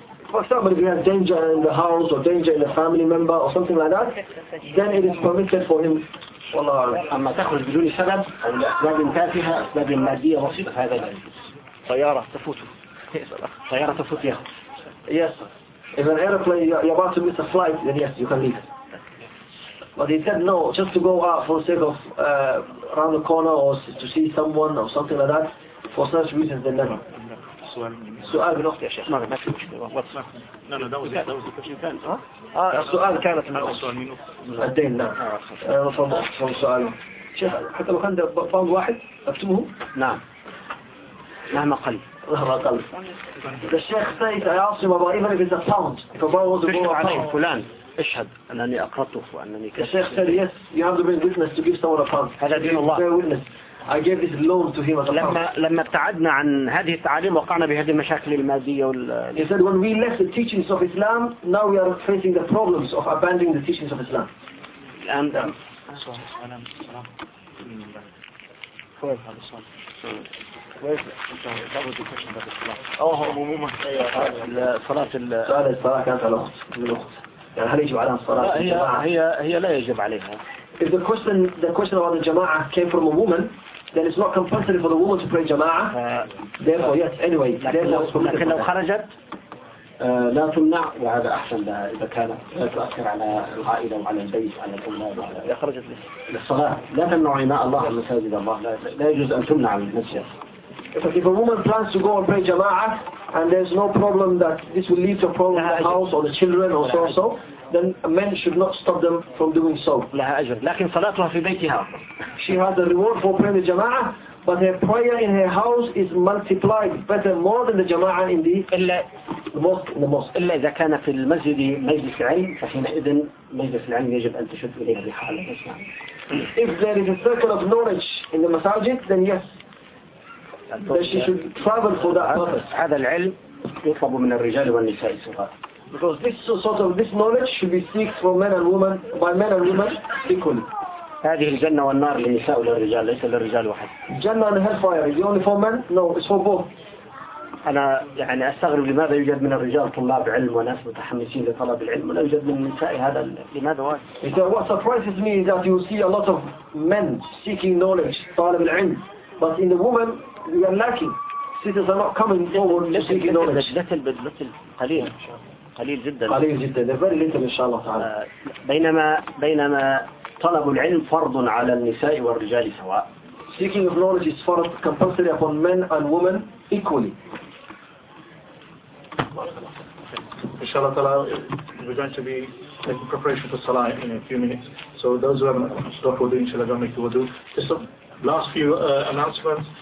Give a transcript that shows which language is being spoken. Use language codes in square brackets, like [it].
[en] For example, if he has danger in the house or danger in a family member or something like that, then it is permitted for him. [ar] أما تخرج بدون سبب أو لأسباب تافهة أسباب مادية بسيطة فهذا لا يجوز. طيارة تفوته. طيارة تفوت ياخذ. [en] Yes. If an airplane you're about to miss a flight, then yes, you can leave. But he said no, just to go out for the sake of around the corner or to see someone or something like that, for such reasons then never. [ar] سؤال من أختي يا شيخ. ما في مشكلة. لا السؤال كانت من أختي. الدين نعم. فهم سؤال. شيخ حتى لو كان باوند واحد أكتبه؟ نعم. مهما قل. مهما قل. [en] The Sheikh says I asked him about even if it's a pound. If a bar was a ball of pound. [ar] فلان اشهد أنني أقرضته وأنني كذب. [en] The Sheikh said yes, you have to be a witness to give someone a pound. [ar] هذا دين الله. [en] Be a witness. I gave this loan to him as a [ar] لما ابتعدنا عن هذه التعاليم وقعنا بهذه المشاكل المادية وال. [en] He said when we left the teachings of Islam, now we are facing the problems of abandoning the teachings of Islam. And. Yeah. [ar] الصلاة كانت على الأخت. يعني هل يجب عليها الصلاة؟ هي لا يجب عليها. [en] If the question about the jama'ah came from a woman, then it's not compulsory for the woman to pray jama'ah. Therefore, yes. Anyway, [ar] لكن لو خرجت لا تمنع وهذا أحسن لها إذا كانت لا تؤثر على العائلة وعلى البيت وعلى الأولاد إذا خرجت للصلاة لا تمنع إماء الله المساجد الله لا يجوز أن تمنع من المسجد. [en] But if a woman plans to go and pray jama'ah and there's no problem that this will lead to a problem in the house or the children or so, then men should not stop them from doing so. She has a reward for praying the jama'ah, but her prayer in her house is multiplied better more than the jama'ah in the mosque. [ar] إلا إذا كان في المسجد مجلس علم فحينئذ مجلس العلم يجب أن تشد إليه بحال [en] If there is a circle of knowledge in the masajid, then yes. that she should travel for that purpose. [ar] هذا العلم يطلب من الرجال والنساء سواء. [en] Because this sort of this knowledge should be seeked from men and women by men and women equally. [ar] هذه الجنة والنار للنساء وللرجال ليس للرجال وحده. [en] جنة and hellfire is only for men. No, it's for both. [ar] أنا يعني أستغرب لماذا يوجد من الرجال طلاب علم وناس متحمسين لطلب العلم ولا يوجد من النساء هذا لماذا واجب؟ [en] It's what surprises me is that you see a lot of men seeking knowledge, [ar] طالب العلم, [en] but in the women we are lacking. Cities are not coming forward to seek knowledge. Little, little, little, [ar] قليل, قليل جدا. قليل جدا. [en] Very little, إن شاء الله تعالى. [ar] بينما طلب العلم فرض على النساء والرجال سواء. [en] Seeking of knowledge is for compulsory upon men and women equally. Inshallah, we're going to be making preparation for Salah in a few minutes. So those who haven't stopped wudu, inshallah, don't make the wudu. Just a last few announcements.